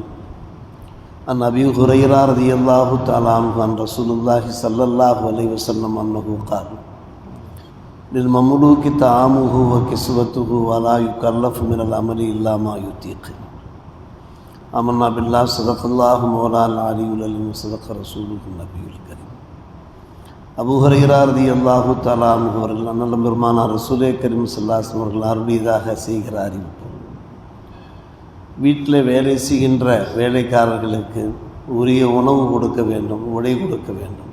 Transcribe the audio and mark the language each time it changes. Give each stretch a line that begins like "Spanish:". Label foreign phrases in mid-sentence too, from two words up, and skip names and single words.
Arabic: عن أبي هريرة رضي الله تعالى عنه عن رسول الله صلى الله عليه وسلم أنه قال: للمملوك طعامه وكسوته ولا يكلف من العمل إلا ما يطيق. آمنا بالله صدق الله مولانا العلي العليم صدق رسوله النبي الكريم.
Tamil: அபூ ஹுரைரா
Arabic: رضي الله تعالى عنه
Tamil: அவர்கள் அண்ணல் பெருமானார் ரசூலே கரீம்
Arabic: صلى الله عليه وسلم
Tamil: அவர்கள் அருளியதாக செய்கிற அறிவிப்பு: வீட்டில் வேலை செய்கின்ற வேலைக்காரர்களுக்கு உரிய உணவு கொடுக்க வேண்டும், உடை கொடுக்க வேண்டும்.